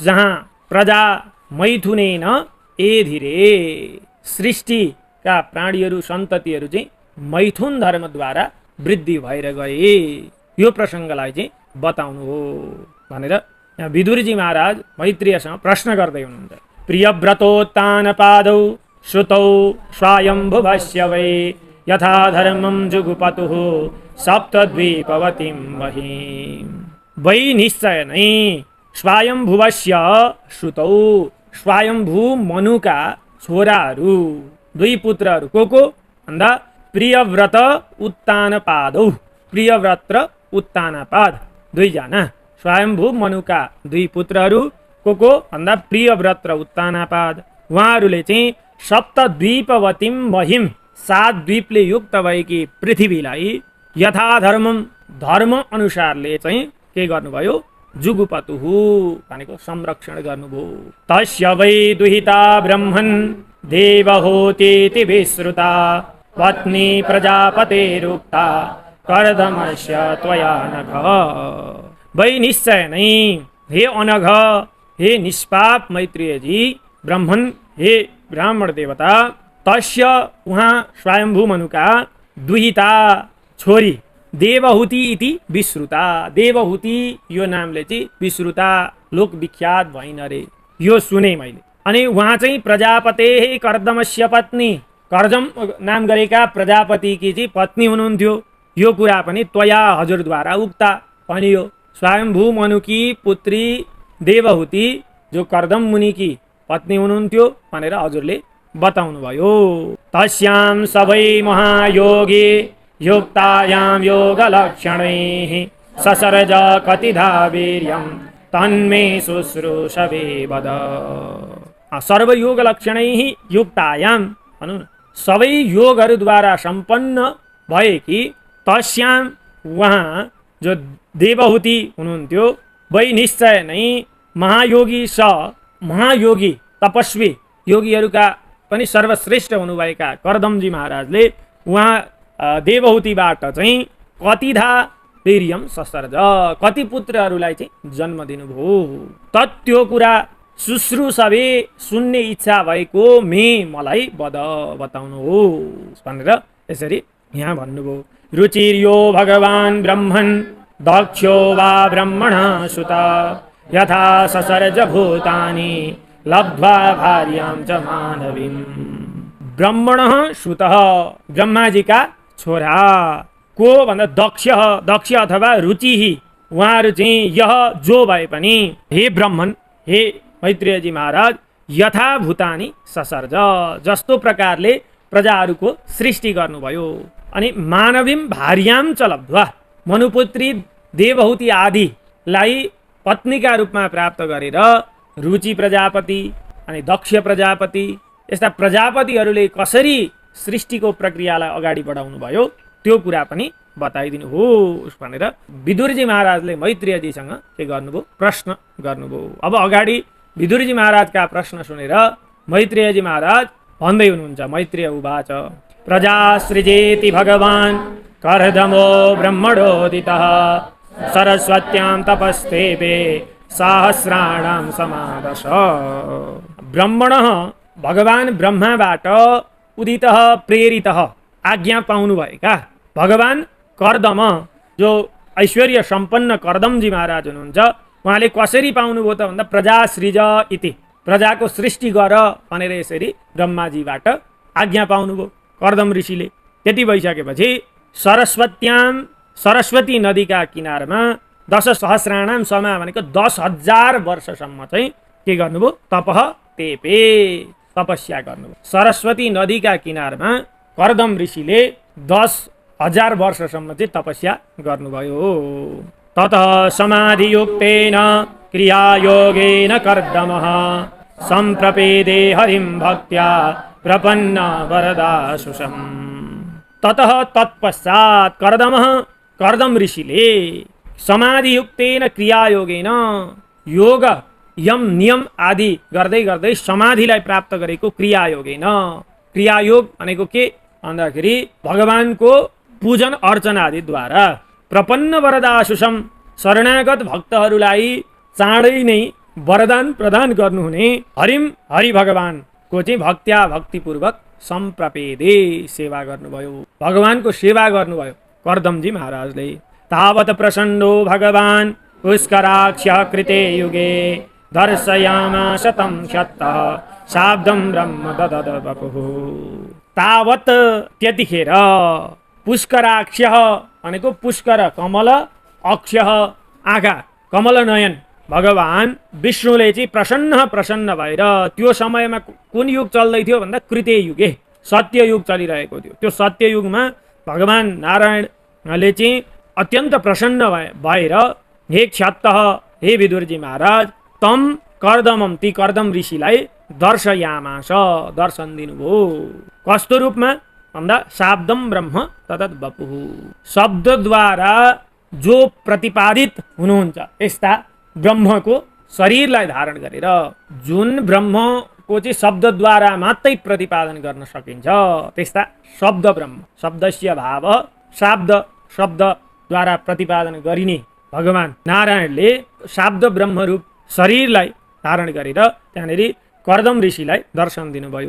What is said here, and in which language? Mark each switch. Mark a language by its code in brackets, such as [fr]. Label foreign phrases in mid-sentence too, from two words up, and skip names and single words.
[ne] जहाँ [sa] प्रजा मैथुनेन एधिरे, [ne] सृष्टिका प्राणीहरू सन्ततिहरू चाहिँ मैथुन धर्मद्वारा वृद्धि भएर गए, यो प्रसङ्गलाई चाहिँ बताउनु हो भनेर यहाँ विदुरजी महाराज मैत्रेयसँग प्रश्न गर्दै हुनुहुन्छ। [sa] प्रियव्रतोत्तानपादौ श्रुतौ स्वायम्भुवस्य वै यथा धर्मं जुगुपतुः सप्तद्वीपवतीं महीं। [ne] वै निश्चय नै [sa] स्वायम्भुवस्य श्रुतौ, [ne] स्वयम्भू मनुका छोराहरू 2 पुत्रहरू को भन्दा [sa] प्रियव्रत उत्तानपादौ, [ne] प्रियव्रत र उत्तानपाद 2 जना स्वयम्भू मनुका 2 पुत्रहरू को भन्दा प्रियव्रत र उत्तानपाद, उहाँहरूले चाहिँ [sa] सप्तद्वीपवतीं महीं [ne] 7 द्वीपले युक्त भएकी पृथ्वीलाई [sa] यथा धर्मम, [ne] धर्म अनुसारले चाहिँ के गर्नुभयो, जुगुपतुः भनेको संरक्षण गर्नुभयो। [sa] तस्य वै दुहिता ब्रह्मन् देवहूतीति विश्रुता पत्नी प्रजापतेरुक्ता कर्दमस्य त्वया नघ। [ne] वै निश्चय नै [sa] हे अनघ, [ne] हे निष्पाप मैत्रेयजी ब्रह्मन्, हे ब्राह्मण देवता, तस्य उहाँ स्वयम्भू मनुका दुहिता छोरी [sa] देवहूति इति विश्रुता। [ne] देवहूति यो नामले चाहिँ विश्रुता लोक विख्यात भइन रे, यो सुने मैले। अनि उहाँ चाहिँ [sa] प्रजापते कर्दमस्य पत्नी, [ne] कर्दम नाम गरेका प्रजापतिकी चाहिँ पत्नी हुनुहुन्थ्यो। यो कुरा पनि त्वया हजुरद्वारा उक्ता भनियो। स्वयम्भू मनुकी पुत्री देवहूति जो कर्दम मुनिकी पत्नी हुनुहुन्थ्यो भनेर हजुरले बताउनुभयो। [sa] तस्यां सबै महायोगी युक्तायां योगलक्षणैः ससर्ज कतिधा वीर्यं तन्मे शुश्रूषवे वद। सर्वयोग लक्षणैः युक्तायां [ne] भनौँ न, सबै योगहरूद्वारा सम्पन्न भएकी तस्यां उहाँ जो देवहूति हुनुहुन्थ्यो वै निश्चय नै महायोगी महायोगी तपस्वी योगीहरूका पनि सर्वश्रेष्ठ हुनुभएका कर्दमजी महाराजले उहाँ देवहूतिबाट चाहिँ [sa] कतिधा वीर्यम ससर्ज [ne] कति पुत्रहरूलाई चाहिँ जन्म दिनुभयो। त्यो कुरा शुश्रूषवे सुन्ने इच्छा भएको मलाई बताउनुहोस् भनेर यसरी यहाँ भन्नुभयो। [sa] रुचिर्यो भगवान् ब्रह्मन् दक्षो वा ब्रह्मणः सुत यथा ससर्ज भूतानि लब्ध्वा भार्यां च मानवीं। ब्रह्मणः सुतः [ne] ब्रह्माजीका छोरा को भन्दा दक्ष अथवा रुचि उहाँहरू चाहिँ यह जो भए पनि हे ब्रह्मन हे मैत्रेयजी महाराज [sa] यथा भूतानि ससर्ज [ne] जस्तो प्रकारले प्रजाहरूको सृष्टि गर्नुभयो अनि [sa] मानवीं भार्यां च लब्ध्वा [ne] मनुपुत्री देवहूति आदिलाई पत्नीका रूपमा प्राप्त गरेर रुचि प्रजापति अनि दक्ष प्रजापति यस्ता प्रजापतिहरूले कसरी सृष्टिको प्रक्रियालाई अगाडि बढाउनु भयो त्यो कुरा पनि बताइदिनुहोस् भनेर विदुरजी महाराजले मैत्रेयजीसँग के गर्नुभयो प्रश्न गर्नुभयो। अब अगाडि विदुरजी महाराजका प्रश्न सुनेर मैत्रेयजी महाराज भन्दै हुनुहुन्छ। [sa] मैत्रेय उवाच प्रजा सृजेति भगवान् कर्दमो ब्रह्मणोदितः सरस्वत्यां तपस्तेपे सहस्राणां समादश। [ne] ब्रह्मणः भगवान् ब्रह्माबाट उदितः प्रेरितः आज्ञा पाउनुभएका भगवान कर्दम जो ऐश्वर्य सम्पन्न कर्दमजी महाराज हुनुहुन्छ उहाँले कसरी पाउनुभयो त भन्दा [sa] प्रजा सृज इति [ne] प्रजाको सृष्टि गर भनेर यसरी ब्रह्माजीबाट आज्ञा पाउनुभयो कर्दम ऋषिले। त्यति भइसकेपछि सरस्वती नदीका किनारमा 10 [sa] सहस्राणाम समा [ne] भनेको 10,000 वर्षसम्म चाहिँ के गर्नुभयो [sa] तपह तेपे [ne] तपस्या गर्नुभयो। सरस्वती नदीका किनारमा कर्दम ऋषिले 10,000 वर्षसम्म चाहिँ तपस्या गर्नुभयो। [sa] ततः समाधियुक्तेन क्रियायोगेन कर्दमः सम्प्रपेदे हरिं भक्त्या प्रपन्न वरदाशुषम्। [ne] ततः तत्पश्चात् कर्दम ऋषिले [sa] समाधियुक्तेन क्रियायोगेन [ne] योग यम नियम आदि गर्दै गर्दै समाधिलाई प्राप्त गरेको क्रियायोगेन। क्रियायोग भनेको के भन्दाखेरि भगवानको पूजन अर्चना आदिद्वारा [sa] प्रपन्न वरदाशुषम [ne] शरणागत भक्तहरूलाई चाँडै नै वरदान प्रदान गर्नुहुने हरि भगवानको चाहिँ भक्त्या भक्तिपूर्वक सम्प्रपेदे सेवा गर्नुभयो भगवानको सेवा गर्नुभयो कर्दमजी महाराजले। [sa] तावत प्रसन्नो भगवान् पुष्कराक्ष कृते युगे दर्शयामास तं क्षत्तः शाब्दं ब्रह्म ददद वपुः। [ne] तावत त्यतिखेर पुष्कराक्ष भनेको पुष्कर कमल अक्ष आँखा कमल नयन भगवान विष्णुले चाहिँ प्रसन्न भएर त्यो समयमा कुन युग चल्दै थियो भन्दा [sa] कृते युगे [ne] सत्ययुग चलिरहेको थियो। त्यो सत्ययुगमा भगवान नारायणले चाहिँ अत्यन्त प्रसन्न भएर [sa] हे क्षत्तः [ne] हे विदुरजी महाराज [sa] तम कर्दमम [ne] ती कर्दम ऋषिलाई दर्शयामास दर्शन दिनुभयो। कस्तो रूपमा भन्दा [sa] शाब्दम ब्रह्म तदत वपुः [ne] शब्दद्वारा जो प्रतिपादित हुनुहुन्छ यस्ता ब्रह्मको शरीरलाई धारण गरेर जुन ब्रह्मको चाहिँ शब्दद्वारा मात्रै प्रतिपादन गर्न सकिन्छ त्यस्ता शब्द ब्रह्म [sa] शब्दस्य भाव [ne] शब्दद्वारा प्रतिपादन गरिने भगवान नारायणले शाब्द ब्रह्मरूप शरीरलाई धारण गरेर त्यहाँनिर कर्दम ऋषिलाई दर्शन दिनुभयो।